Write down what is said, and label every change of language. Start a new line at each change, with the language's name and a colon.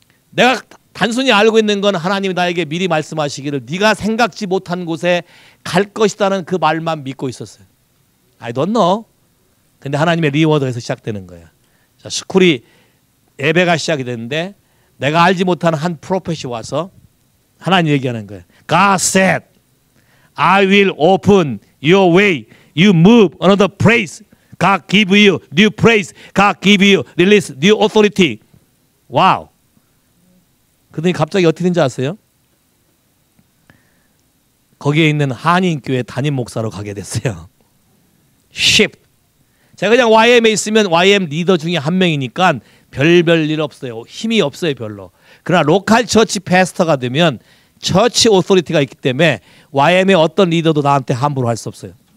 Korean: 내가 단순히 알고 있는 건 하나님이 나에게 미리 말씀하시기를 네가 생각지 못한 곳에 갈 것이라는 그 말만 믿고 있었어요.
English: I don't know.
Korean: 근데 하나님의 리워드에서 시작되는 거예요. 자, 스쿨이 예배가 시작이 됐는데 내가 알지 못한 한 프로페시 와서 하나님 얘기하는 거예요.
English: God said, I will open your way. You move another place. God give you new place. God give you release new authority.
Korean: 와우. 그러더니 갑자기 어떻게 된지 아세요? 거기에 있는 한인교회 담임 목사로 가게 됐어요.
English: shift.
Korean: 제가 그냥 YM에 있으면 YM 리더 중에 한 명이니까 별별 일 없어요. 힘이 없어요, 별로. 그러나 로컬 처치 패스터가 되면 처치 오토리티가 있기 때문에 YM의 어떤 리더도 나한테 함부로 할 수 없어요.